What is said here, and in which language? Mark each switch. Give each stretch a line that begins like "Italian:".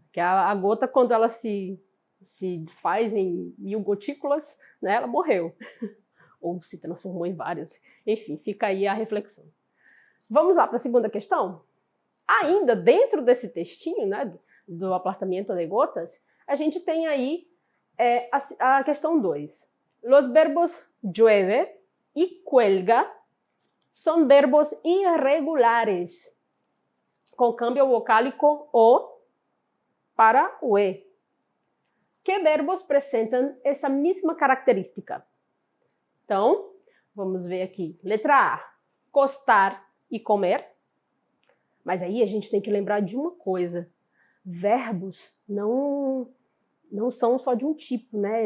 Portuguese: Que a gota, quando ela se desfaz em 1000 gotículas, né? Ela morreu ou se transformou em várias. Enfim, fica aí a reflexão. Vamos lá para a segunda questão? Ainda dentro desse textinho, né, do aplastamento de gotas, a gente tem aí a questão 2.
Spanish: Los verbos llueve y cuelga son verbos irregulares, con cambio vocálico o para o e.
Portuguese: Que verbos apresentam essa mesma característica? Então, vamos ver aqui. Letra A, costar e comer. Mas aí a gente tem que lembrar de uma coisa. Verbos não são só de um tipo, né?